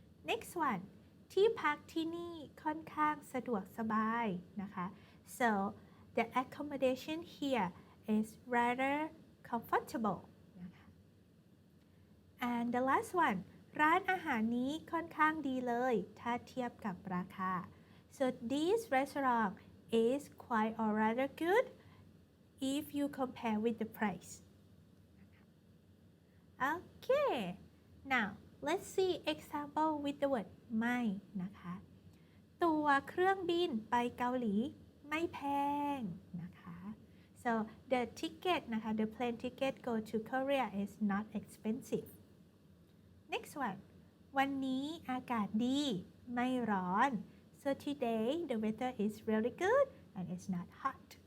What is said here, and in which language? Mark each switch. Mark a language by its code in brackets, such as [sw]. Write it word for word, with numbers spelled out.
[en] Next one [th] ที่พักที่นี่ค่อนข้างสะดวกสบายนะคะ [en] so the accommodation here is rather comfortable [th] นะคะ [en] and the last one [th] ร้านอาหารนี้ค่อนข้างดีเลย ถ้าเทียบกับราคา [en] So this restaurant is quite or rather good if you compare with the price. Okay. Now let's see example with the word ไม่นะคะ [th] ตัวเครื่องบินไปเกาหลีไม่แพงนะคะ [en] so the ticket นะคะ the plane ticket go to Korea is not expensive next one [th] วันนี้อากาศดีไม่ร้อน [en] so today the weather is really good and it's not hot